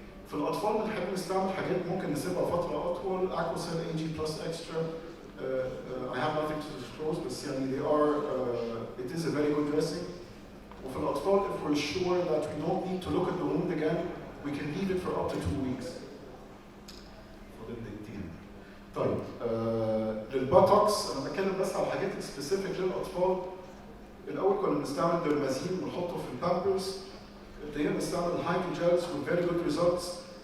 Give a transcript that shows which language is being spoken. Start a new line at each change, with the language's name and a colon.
Arabic: في الأطفال بنحب نستعمل حاجات ممكن نسيبها فترة أطول Aquacel AG plus extra.
English: I have nothing to disclose
Arabic: بس يعني
English: they are it is a very good dressing.
Arabic: وفي الأطفال
English: if we're sure that we don't need to look at the wound again we can leave it for up to 2 weeks.
Arabic: طيب للباتوكس انا بتكلم بس على حاجات سبيسيفيك للاطفال. الاول كنا بنستعمل درمازين ونحطه في البامبرز. ابتدينا نستعمل هايدروجيلز
English: with very good results.